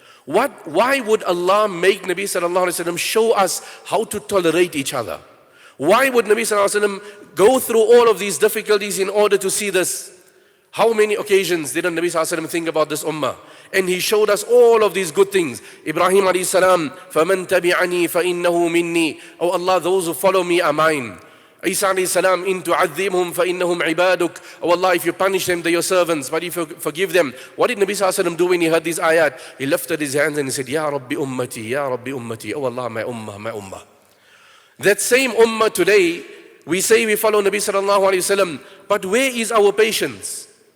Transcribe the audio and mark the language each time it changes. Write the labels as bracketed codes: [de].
[en] Why would Allah make Nabi sallallahu alaihi wasallam show us how to tolerate each other? Why would Nabi sallallahu alaihi wasallam go through all of these difficulties in order to see this? How many occasions did Nabi sallallahu alaihi wasallam think about this ummah? And he showed us all of these good things. [ar] Ibrahim alayhi salam, فَمَنْ تَبِعَنِي فَإِنَّهُ مِنِّي. [en] Oh Allah, those who follow me are mine. [ar] Isa alayhi salam, إِن تُعَذِّبْهُمْ فَإِنَّهُمْ عِبَادُكَ. [en] Oh Allah, if you punish them, they're your servants. But if you forgive them, what did Nabi sallallahu alaihi wasallam do when he heard these ayat? He lifted his hands and he said, [ar] "Ya Rabbi ummati, Ya Rabbi ummati." [en] Oh Allah, my ummah, my ummah. That same ummah today, we say we follow Nabi sallallahu alaihi wasallam, but where is our patience?